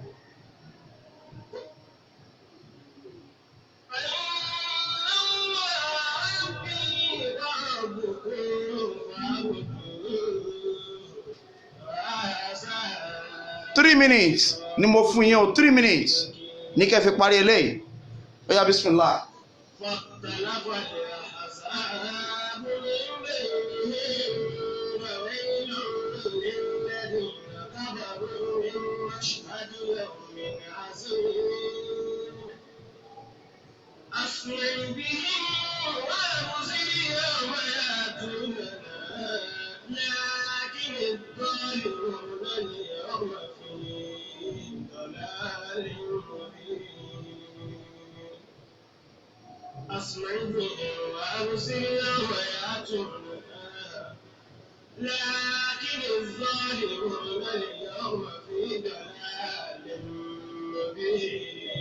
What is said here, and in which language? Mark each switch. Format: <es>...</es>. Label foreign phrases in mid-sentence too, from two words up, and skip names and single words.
<en>Three minutes</en> <yo>ni mo fún yín o</yo> <en>3 minutes</en> <yo>ní kẹ́ fi parí eléyìí ó yá bismillah.</yo> <ar>فاختلف الأحزاب من بينهم وويل للذين كفروا من مشهد يوم عظيم أسمع بهم وأبصر يوم يأتوننا لكن الظالمون اليوم في ضلال مبين أسمع بهم وأبصر يوم يأتوننا لكن الظالمون اليوم في ضلال مبين</ar>